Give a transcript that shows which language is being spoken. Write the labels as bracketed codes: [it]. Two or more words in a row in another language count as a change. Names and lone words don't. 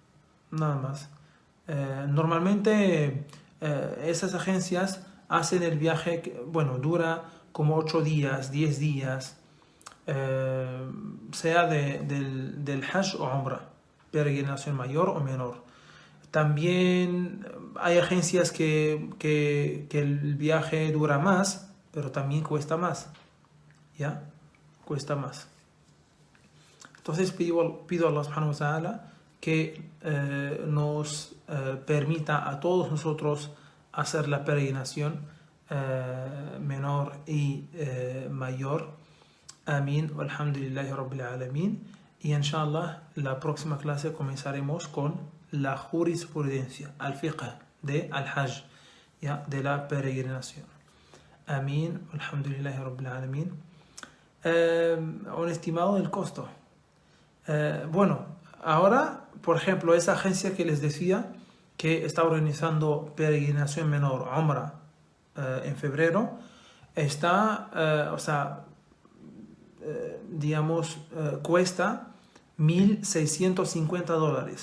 [es] Normalmente esas agencias hacen el viaje, bueno, dura como 8 días, 10 días, sea del Hajj o Umrah, peregrinación mayor o menor. También hay agencias que el viaje dura más, pero también cuesta más, ¿ya? Cuesta más. Entonces pido a Allah [ar] subhanahu wa ta'ala [es] que nos permita a todos nosotros hacer la peregrinación menor y mayor. Amén. [ar] Walhamdulillahi rabbil alamin. [es] Y [ar] inshallah, [es] la próxima clase comenzaremos con la jurisprudencia, [ar] al-fiqh [es] de [ar] al-hajj. [es] ¿ya? De la peregrinación. Amén. [ar] Alhamdulillahi Rabbil Alamin. [es] Un estimado del costo. Bueno, ahora, por ejemplo, esa agencia que les decía que está organizando peregrinación menor, Umrah, en febrero, está, digamos, cuesta $1.650.